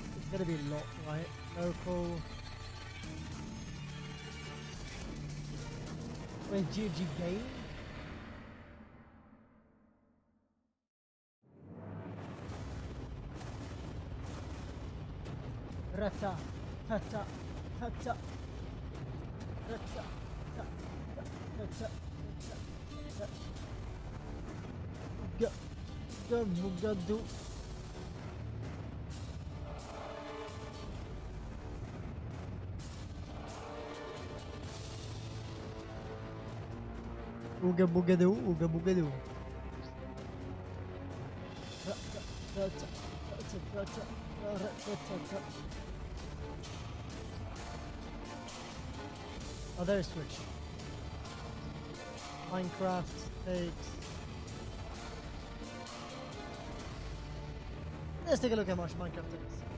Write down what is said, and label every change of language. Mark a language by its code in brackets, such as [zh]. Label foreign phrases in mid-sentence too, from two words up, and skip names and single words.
[en] It's gonna be a lot, right? Local. Wait, GG game? Rata, tata, tata, rata, tata, tata, Bugado. Ooga boogado, ooga boogado. Oh, there's Switch. Minecraft takes. Let's take a look how much Minecraft takes.